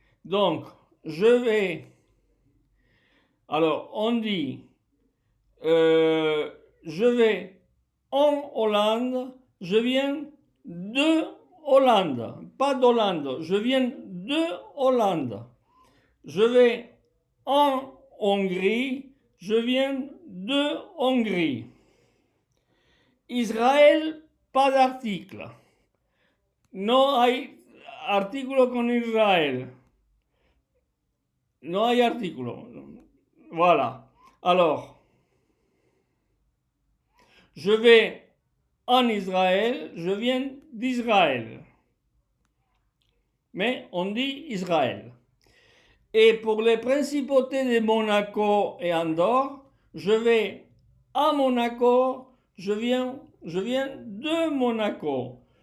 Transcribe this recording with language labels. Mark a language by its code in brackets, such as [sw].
[fr] Donc, je vais. Alors, on dit je vais en Hollande, je viens de Hollande, pas d'Hollande, je viens de Hollande. Je vais en Hongrie, je viens de Hongrie. Israël, pas d'article. [es] No hay artículo con Israël. No hay artículo. Voilà. [fr] Alors, je vais en Israël, je viens d'Israël. mais on dit Israël. Et pour les principautés de Monaco et Andorre, je vais à Monaco, je viens de Monaco.